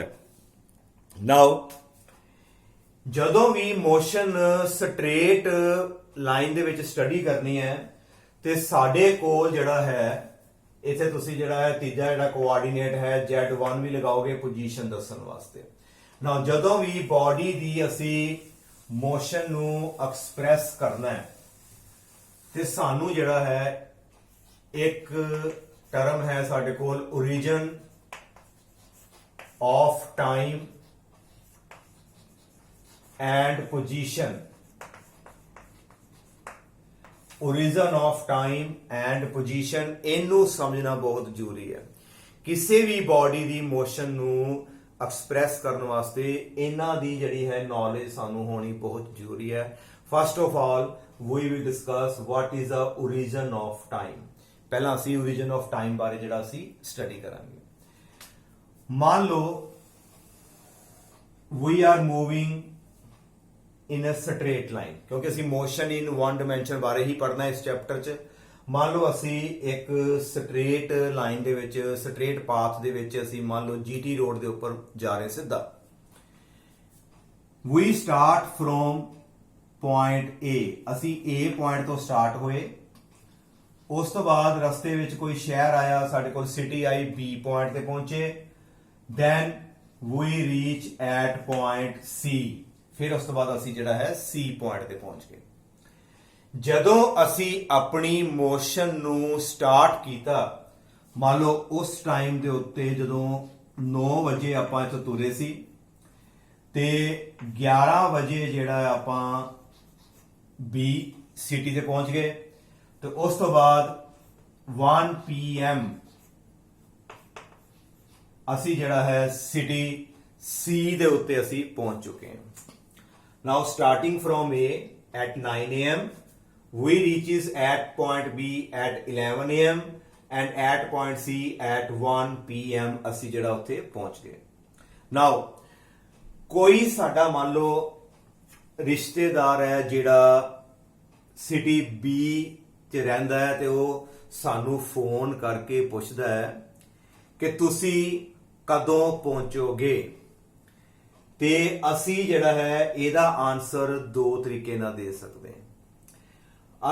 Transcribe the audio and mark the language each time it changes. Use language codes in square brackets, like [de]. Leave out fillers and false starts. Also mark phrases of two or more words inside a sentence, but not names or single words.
[pa] ਨਾਓ ਜਦੋਂ ਵੀ [en] motion straight line [pa] ਦੇ ਵਿੱਚ ਸਟੱਡੀ ਕਰਨੀ ਹੈ ਤੇ ਸਾਡੇ ਕੋਲ ਜਿਹੜਾ ਹੈ ਇੱਥੇ ਤੁਸੀਂ ਜਿਹੜਾ ਹੈ ਤੀਜਾ ਜਿਹੜਾ ਕੋਆਰਡੀਨੇਟ ਹੈ Z1 ਵੀ ਲਗਾਓਗੇ ਪੋਜੀਸ਼ਨ ਦੱਸਣ ਵਾਸਤੇ। ਨਾਓ ਜਦੋਂ ਵੀ ਬਾਡੀ ਦੀ ਅਸੀਂ ਮੋਸ਼ਨ ਨੂੰ ਐਕਸਪ੍ਰੈਸ ਕਰਨਾ ਹੈ ਤੇ ਸਾਨੂੰ ਜਿਹੜਾ ਹੈ ਇੱਕ ਟਰਮ ਹੈ ਸਾਡੇ ਕੋਲ [en] origin of time and position। origin of time and position [pa] ਇਹਨੂੰ ਸਮਝਣਾ ਬਹੁਤ ਜ਼ਰੂਰੀ ਹੈ। ਕਿਸੇ ਵੀ ਬਾਡੀ ਦੀ ਮੋਸ਼ਨ ਨੂੰ ਐਕਸਪ੍ਰੈਸ ਕਰਨ ਵਾਸਤੇ ਇਹਨਾਂ ਦੀ ਜਿਹੜੀ ਹੈ ਨੌਲੇਜ ਸਾਨੂੰ ਹੋਣੀ ਬਹੁਤ ਜ਼ਰੂਰੀ ਹੈ। [en] first of all we will discuss what is the origin of time। [pa] ਪਹਿਲਾਂ ਅਸੀਂ [en] origin of time [pa] ਬਾਰੇ ਜਿਹੜਾ ਅਸੀਂ ਸਟੱਡੀ ਕਰਾਂਗੇ। ਮੰਨ ਲਓ [en] we are moving in a straight line, [pa] ਕਿਉਂਕਿ ਅਸੀਂ [en] motion in 1 dimension [pa] ਬਾਰੇ ਹੀ ਪੜ੍ਹਨਾ ਇਸ ਚੈਪਟਰ 'ਚ। ਮੰਨ ਲਓ ਅਸੀਂ ਇੱਕ [en] straight line [pa] ਦੇ ਵਿੱਚ [en] straight path [pa] ਦੇ ਵਿੱਚ ਅਸੀਂ ਮੰਨ ਲਓ GT ਰੋਡ ਦੇ ਉੱਪਰ ਜਾ ਰਹੇ ਸਿੱਧਾ। [en] we start from point A, [pa] ਅਸੀਂ A ਪੁਆਇੰਟ ਤੋਂ ਸਟਾਰਟ ਹੋਏ। ਉਸ ਤੋਂ ਬਾਅਦ ਰਸਤੇ ਵਿੱਚ ਕੋਈ ਸ਼ਹਿਰ ਆਇਆ, ਸਾਡੇ ਕੋਲ ਸਿਟੀ ਆਈ, B ਪੁਆਇੰਟ ਤੇ ਪਹੁੰਚੇ। [en] then we reach at point C, [pa] ਫਿਰ ਉਸ ਤੋਂ ਬਾਅਦ ਅਸੀਂ ਜਿਹੜਾ ਹੈ C ਪੁਆਇੰਟ ਤੇ ਪਹੁੰਚ ਗਏ। ਜਦੋਂ ਅਸੀਂ ਆਪਣੀ ਮੋਸ਼ਨ ਨੂੰ ਸਟਾਰਟ ਕੀਤਾ, ਮੰਨ ਲਓ ਉਸ ਟਾਈਮ ਦੇ ਉੱਤੇ ਜਦੋਂ 9 ਵਜੇ ਆਪਾਂ ਇੱਥੋਂ ਤੁਰੇ ਸੀ ਤੇ 11 ਵਜੇ ਜਿਹੜਾ ਆਪਾਂ B ਸਿਟੀ ਤੇ ਪਹੁੰਚ ਗਏ ਤੇ ਉਸ ਤੋਂ ਬਾਅਦ 1 PM ਅਸੀਂ ਜਿਹੜਾ ਹੈ ਸਿਟੀ C ਦੇ ਉੱਤੇ ਅਸੀਂ ਪਹੁੰਚ ਚੁੱਕੇ ਹਾਂ। [en] Now starting from A at 9 AM, we reaches at point B at 11 AM and at point C at 1 PM [pa] ਅਸੀਂ ਜਿਹੜਾ ਉੱਥੇ ਪਹੁੰਚ ਗਏ। Now ਕੋਈ ਸਾਡਾ ਮੰਨ ਲਓ ਰਿਸ਼ਤੇਦਾਰ ਹੈ ਜਿਹੜਾ ਸਿਟੀ B 'ਚ ਰਹਿੰਦਾ ਹੈ ਤੇ ਉਹ ਸਾਨੂੰ ਫੋਨ ਕਰਕੇ ਪੁੱਛਦਾ ਹੈ ਕਿ ਤੁਸੀਂ ਕਦੋਂ ਪਹੁੰਚੋਗੇ, ਤੇ ਅਸੀਂ ਜਿਹੜਾ ਹੈ ਇਹਦਾ ਆਨਸਰ 2 ਤਰੀਕੇ ਨਾਲ ਦੇ ਸਕਦੇ ਹਾਂ।